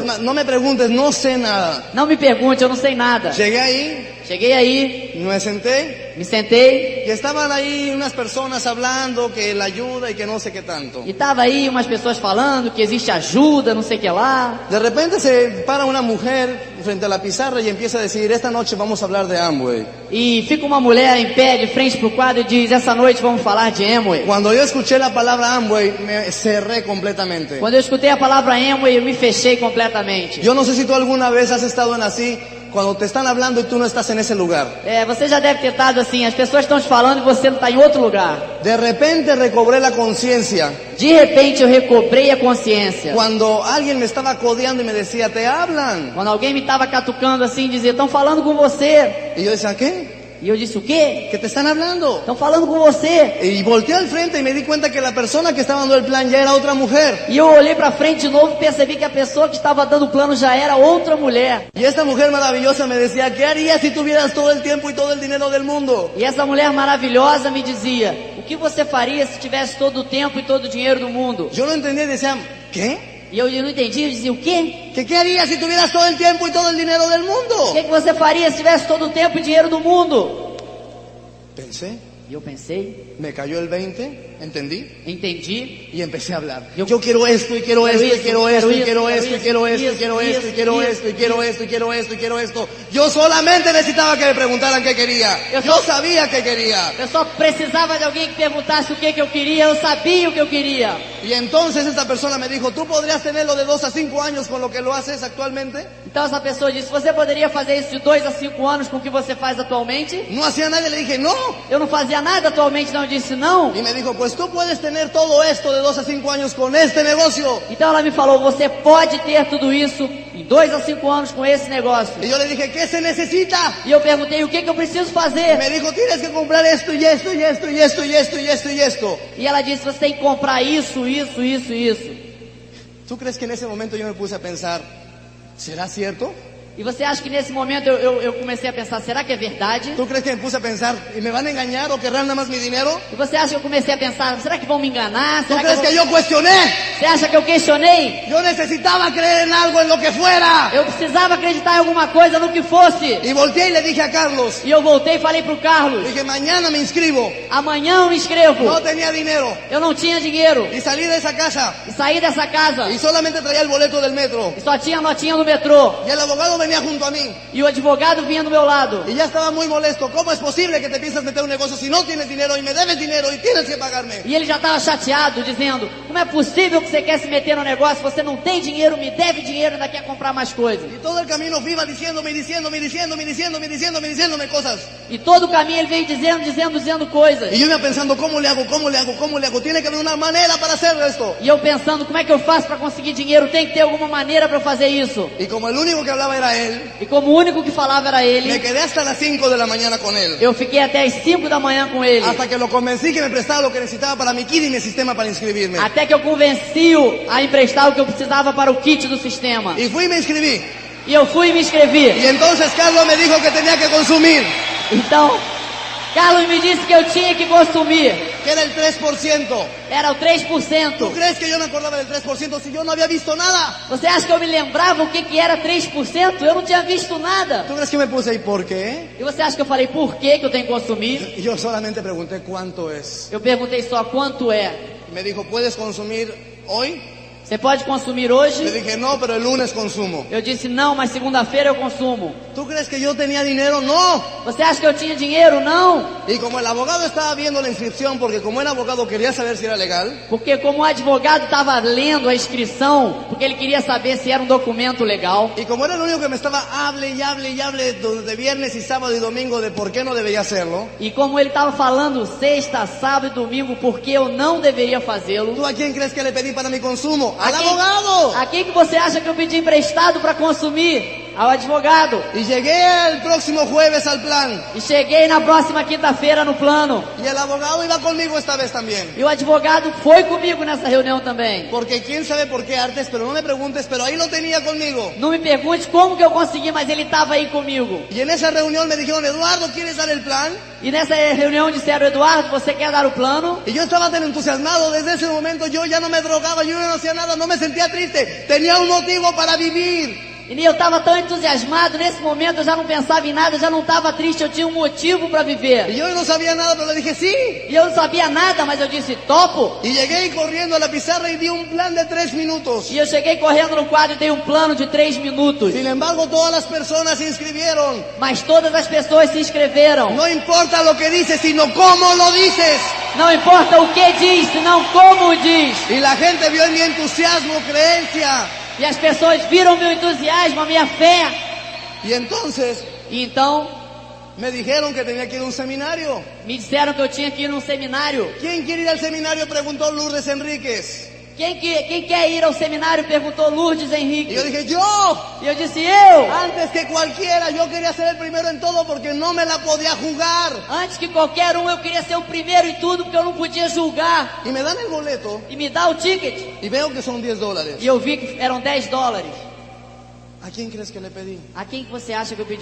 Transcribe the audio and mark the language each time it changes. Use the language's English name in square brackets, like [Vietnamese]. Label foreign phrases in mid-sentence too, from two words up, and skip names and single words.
[Spanish] Es más, no me preguntes, no sé nada. [Portuguese] Não me pergunte, eu não sei nada. [Spanish] Llegué ahí, [Portuguese] Cheguei aí, [Spanish] me senté [Portuguese] me sentei, [Spanish] y estaban ahí unas personas hablando que la ayuda y que no sé qué tanto. [Portuguese] e tava aí umas pessoas falando que existe ajuda, não sei o que lá. [Spanish] De repente se para una mujer frente a la pizarra y empieza a decir, esta noche vamos a hablar de Amway. [Portuguese] E fica uma mulher em pé de frente pro quadro e diz, essa noite vamos falar de Amway. [Spanish] Cuando yo escuché la palabra Amway, me cerré completamente. [Portuguese] Quando eu escutei a palavra Amway, eu me fechei completamente. [Spanish] Yo no sé si tú alguna vez has estado en así, cuando te están hablando y tú no estás en ese lugar. [Portuguese] Você já deve ter estado assim, as pessoas estão te falando e você não está em outro lugar. [Spanish] De repente recobré la conciencia [Portuguese] De repente eu recobrei a consciência. [Spanish] cuando alguien me estaba codeando y me decía, te hablan. [Portuguese] Quando alguém me estava catucando assim, dizia, estão falando com você. [Spanish] Y yo decía, ¿qué? [Portuguese] E eu disse, o quê? [Spanish] ¿Qué te están hablando? [Portuguese] Estão falando com você. [Spanish] Y volteé al frente y me di cuenta que la persona que estaba dando el plan ya era otra mujer. [Portuguese] E eu olhei para frente de novo e percebi que a pessoa que estava dando o plano já era outra mulher. [Spanish] Y esta mujer maravillosa me decía, ¿qué harías si tuvieras todo el tiempo y todo el dinero del mundo? [Portuguese] E essa mulher maravilhosa me dizia, o que você faria se tivesse todo o tempo e todo o dinheiro do mundo? [Spanish] Yo no entendía y decía, ¿qué? [Portuguese] E eu não entendi, eu dizia, o quê? [Spanish] ¿Qué harías si tuvieras todo el tiempo y todo el dinero del [Portuguese] O [Spanish] mundo? [Portuguese] que você faria se tivesse todo o tempo e dinheiro do mundo? [Spanish] Pensé, [Portuguese] E eu pensei, [Spanish] me cayó el 20, entendí, [Portuguese] entendi. [Spanish] y empecé a hablar. Yo Yo quiero esto, y quiero esto, y quiero esto, y quiero esto, y quiero esto, y quiero esto, y quiero esto, y quiero esto, y quiero esto, y quiero esto. Yo solamente necesitaba que me preguntaran qué quería. Yo sabía qué quería. [Portuguese] Eu só precisava de alguém que perguntasse o que eu queria, eu sabia o que eu queria. [Spanish] Y entonces esta persona me dijo, ¿tú podrías tenerlo de 2 a 5 años con lo que lo haces actualmente? [Portuguese] Então essa pessoa disse, você poderia fazer isso de 2 a 5 anos com o que você faz atualmente? [Spanish] No hacía nada, le dije, no. [Portuguese] Eu não fazia nada atualmente, não, eu disse não. [Spanish] Y me dijo, pues tú puedes tener todo esto de 2 a 5 años con este negocio. [Portuguese] Então ela me falou, você pode ter tudo isso em 2 a 5 anos com esse negócio. [Spanish] Y yo le dije, ¿qué se necesita? [Portuguese] E eu perguntei, o que eu preciso [Spanish] Y [Portuguese] fazer? [Spanish] me dijo, tienes que comprar esto y esto y esto y esto y esto y esto y esto. [Portuguese] E ela disse, você tem que comprar isso, isso, isso e isso. [Spanish] ¿Tú crees que en ese momento yo me puse a pensar, ¿será cierto? [Portuguese] E você acha que nesse momento eu comecei a pensar, será que é verdade? [Spanish] ¿Tú crees que me puse a pensar, ¿y me van a engañar o querrán nada más mi dinero? [Portuguese] E você acha que eu comecei a pensar, será que vão me enganar? [Spanish] ¿Tú [Portuguese] Será [Spanish] crees que [Portuguese] que [Spanish] yo cuestioné? [Portuguese] Você acha que eu questionei? [Spanish] Yo necesitaba creer en algo, en lo que fuera. [Portuguese] Eu precisava acreditar em alguma coisa, no que fosse. [Spanish] Y volteé y le dije a Carlos, [Portuguese] E eu voltei e falei pro Carlos, [Spanish] dije, mañana me inscribo. [Portuguese] amanhã eu me inscrevo. [Spanish] No tenía dinero. [Portuguese] Eu não tinha dinheiro. [Spanish] Y salí de esa casa [Portuguese] E saí dessa casa. [Spanish] y solamente traía el boleto del metro. [Portuguese] E só tinha notinha no metrô. [Spanish] Y el abogado venía junto a mí. [Portuguese] E o advogado vinha do meu lado. [Spanish] Y ya estaba muy molesto. ¿Cómo es posible que te piensas meter un negocio si no tienes dinero y me debes dinero y tienes que pagarme? [Portuguese] E ele já estava chateado, dizendo, como é possível que você quer se meter no negócio, você não tem dinheiro, me deve dinheiro, ainda quer comprar mais coisas. [Spanish] Y todo el camino iba diciéndome cosas. [Portuguese] E todo o caminho ele veio dizendo coisas. [Spanish] Y yo iba pensando, ¿cómo le hago? Tiene que haber una manera para hacer esto. [Portuguese] E eu pensando, como é que eu faço para conseguir dinheiro? Tem que ter alguma maneira para fazer isso. [Spanish] Y como el único que hablaba era él, [Portuguese] E como o único que falava era [Spanish] me [Portuguese] ele, [Spanish] quedé hasta las 5 de la mañana con él. [Portuguese] eu fiquei até as 5 da manhã com ele. [Spanish] Hasta que lo convencí que me prestara lo que necesitaba para mi KID y mi sistema para inscribirme. [Portuguese] Até que eu convenci-o a emprestar o que eu precisava para o kit do sistema. [Spanish] Y fui y me inscribí. [Portuguese] E eu fui e me inscrevi. [Spanish] Y entonces Carlos me dijo que tenía que consumir, [Portuguese] Então, Carlos me disse que eu tinha que consumir. [Spanish] que era el 3%. [Portuguese] Era o 3%. [Spanish] ¿Tú crees que yo me acordaba del 3% si yo no había visto nada? [Portuguese] Você acha que eu me lembrava o que era 3%? Eu não tinha visto nada. [Spanish] ¿Tú crees que me puse ahí por qué? [Portuguese] E você acha que eu falei por que eu tenho que consumir? [Spanish] Y yo solamente pregunté cuánto es. [Portuguese] Eu perguntei só quanto é. [Spanish] Y me dijo, ¿puedes consumir hoy? [Portuguese] Você pode consumir [Spanish] Le [Portuguese] hoje? [Spanish] dije, no, pero el lunes consumo. [Portuguese] Eu disse não, mas segunda-feira eu consumo. [Spanish] ¿Tú crees que yo tenía dinero? No. [Portuguese] Você acha que eu tinha dinheiro? Não. [Spanish] Y como el abogado estaba viendo la inscripción, porque como era abogado quería saber si era legal, [Portuguese] Porque como o advogado estava lendo a inscrição, porque ele queria saber se era um documento legal. [Spanish] y como era el único que me estaba hable de viernes y sábado y domingo de por qué no debería hacerlo, [Portuguese] E como ele estava falando sexta, sábado e domingo, porque eu não deveria fazê-lo. [Spanish] ¿tú a quién crees que le pedí para mi consumo? ¡Al [Portuguese] A [Spanish] abogado! [Portuguese] quem que você acha que eu pedi emprestado para consumir? Ao advogado. [Spanish] Y llegué el próximo jueves al plan, [Portuguese] E cheguei na próxima quinta-feira no plano. [Spanish] y el abogado iba conmigo esta vez también. [Portuguese] E o advogado foi comigo nessa reunião também. [Spanish] Porque quién sabe por qué artes, pero no me preguntes, pero ahí lo tenía conmigo. [Portuguese] Não me pergunte como que eu consegui, mas ele estava aí comigo. [Spanish] Y en esa reunión me dijeron, Eduardo, ¿quieres dar el plan? [Portuguese] E nessa reunião disseram, Eduardo, você quer dar o plano? [Spanish] Y yo estaba tan entusiasmado, desde ese momento yo ya no me drogaba, yo no hacía nada, no me sentía triste, tenía un motivo para vivir. [Portuguese] E eu estava tão entusiasmado, nesse momento eu já não pensava em nada, já não estava triste, eu tinha um motivo para viver. [Spanish] Y yo no sabía nada, pero le dije sí. [Portuguese] E eu não sabia nada, mas eu disse, topo. [Spanish] Y llegué corriendo a la pizarra y di un plan de 3 minutos. [Portuguese] E eu cheguei correndo no quadro e dei um plano de 3 minutos. [Spanish] Sin embargo, todas las personas se inscribieron. [Portuguese] Mas todas as pessoas se inscreveram. [Spanish] No importa lo que dices, sino cómo lo dices. [Portuguese] Não importa o que diz, senão como diz. [Spanish] Y la gente vio en mi entusiasmo, creencia. [Portuguese] E as pessoas viram meu entusiasmo, a minha fé. [Spanish] Y entonces [Portuguese] E então [Spanish] me dijeron que tenía que ir a un seminario. [Portuguese] me disseram que eu tinha que ir num seminário. [Spanish] ¿Quién quiere ir al seminario? Preguntó Lourdes Enríquez. [Portuguese] Quem quer ir ao seminário? Perguntou Lourdes [Spanish] Y [Portuguese] Henrique. [Spanish] yo dije, yo. [Portuguese] E eu disse, eu. [Spanish] Antes que cualquiera, yo quería ser el primero en todo porque no me la podía jugar. [Portuguese] Antes que qualquer um, eu queria ser o primeiro em tudo, porque eu não podia julgar. [Spanish] Y me dan el boleto [Portuguese] E me dá o ticket. [Spanish] y veo que son $10. [Portuguese] E eu vi que eram $10. [Spanish] ¿A quién crees que le pedí? [Portuguese] A quem que você acha que eu pedi